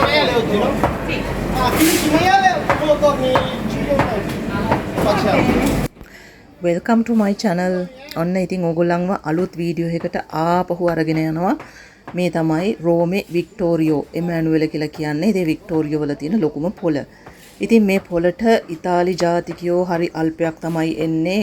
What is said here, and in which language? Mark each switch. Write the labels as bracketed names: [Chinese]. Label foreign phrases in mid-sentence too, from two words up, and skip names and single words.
[Italian] leo zio? Sì. Ah, 15 maiale, quello torni 5 facciamo. [English] Welcome to my channel. [Sinhala] ඔන්න ඉතින් ඕගොල්ලන්ව අලුත් වීඩියෝ එකකට ආපහු අරගෙන යනවා. මේ තමයි රෝමේ වික්ටෝරියෝ එමැනුවෙල කියලා කියන්නේ. ඉතින් වික්ටෝරියෝ වල තියෙන ලොකුම පොළ. ඉතින් මේ පොළට ඉතාලි ජාතිකයෝ හරි අල්පයක් තමයි එන්නේ.